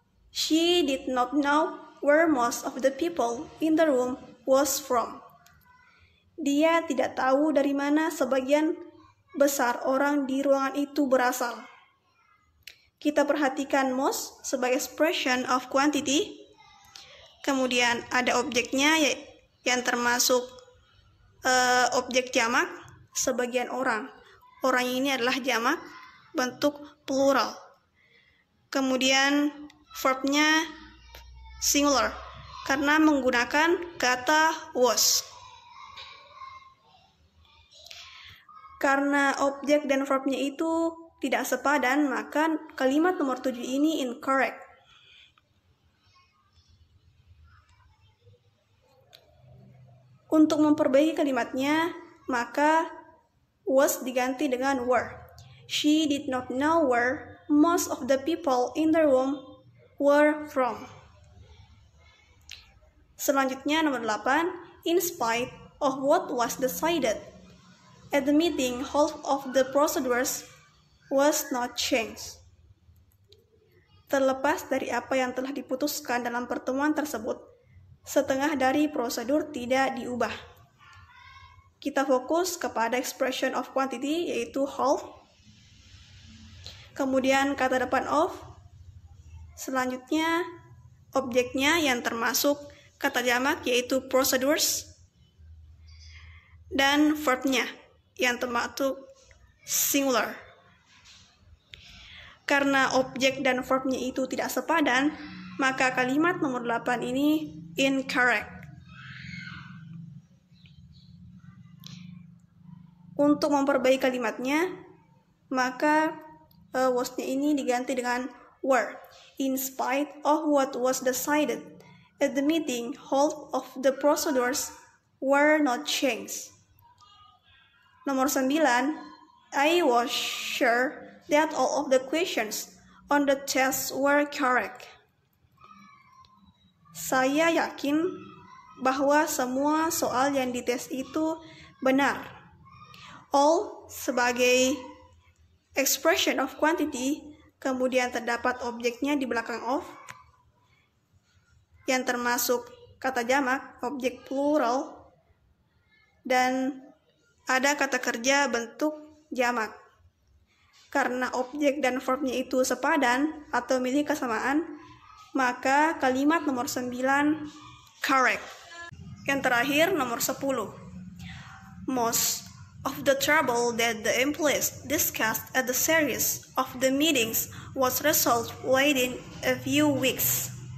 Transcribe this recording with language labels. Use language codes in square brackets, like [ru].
[en] She did not know where most of the people in the room was from. [id] Dia tidak tahu dari mana sebagian besar orang di ruangan itu berasal. Kita perhatikan most sebagai expression of quantity. Kemudian ada objeknya yang termasuk objek jamak, sebagian orang. Orang ini adalah jamak. bentuk plural. Kemudian verbnya singular karena menggunakan kata was. Karena objek dan verbnya itu tidak sepadan, maka kalimat nomor 7 ini incorrect. Untuk memperbaiki kalimatnya, maka was diganti dengan were. [en] She did not know where most of the people in the room were from. [id] Selanjutnya nomor 8, [en] in spite of what was decided at the meeting, half of the procedures was not changed. [id] Terlepas dari apa yang telah diputuskan dalam pertemuan tersebut, setengah dari prosedur tidak diubah. Kita fokus kepada expression of quantity, yaitu half. Kemudian kata depan of. Selanjutnya objeknya yang termasuk kata jamak, yaitu procedures. Dan verbnya yang termasuk singular. Karena objek dan verbnya itu tidak sepadan, maka kalimat nomor 8 ini incorrect. Untuk memperbaiki kalimatnya, maka was-nya ini diganti dengan were. [en] In spite of what was decided at the meeting, half of the procedures were not changed. [id] Nomor 9, [en] I was sure that all of the questions on the test were correct. [id] Saya yakin bahwa semua soal yang dites itu benar. All sebagai expression of quantity, kemudian terdapat objeknya di belakang of, yang termasuk kata jamak, objek plural, dan ada kata kerja bentuk jamak. Karena objek dan verbnya itu sepadan atau memiliki kesamaan, maka kalimat nomor 9 correct. Yang terakhir nomor 10. [en] Most of the trouble that the employees discussed at the series of the meetings was resolved within a few weeks.